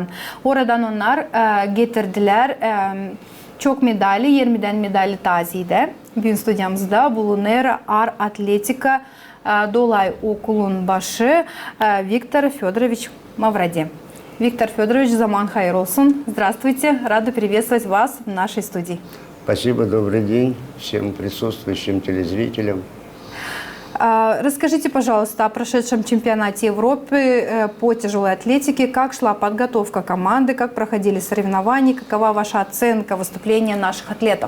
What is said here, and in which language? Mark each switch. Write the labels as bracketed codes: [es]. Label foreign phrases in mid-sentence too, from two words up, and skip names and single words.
[gag] Oradan onlar getirdiler çok medali, 20'den medali taziydi. Bugün stüdyomuzda bulunur ağır atletika Dolay okulun başı Виктор Федорович Мавради. Виктор Федорович, zaman hayırlı olsun. [ru] Здравствуйте, рада приветствовать вас в нашей студии. Спасибо, добрый день всем присутствующим телезрителям. Расскажите, пожалуйста, о прошедшем чемпионате Европы по тяжелой атлетике. Как шла подготовка команды, как проходили соревнования, какова ваша оценка выступления наших атлетов?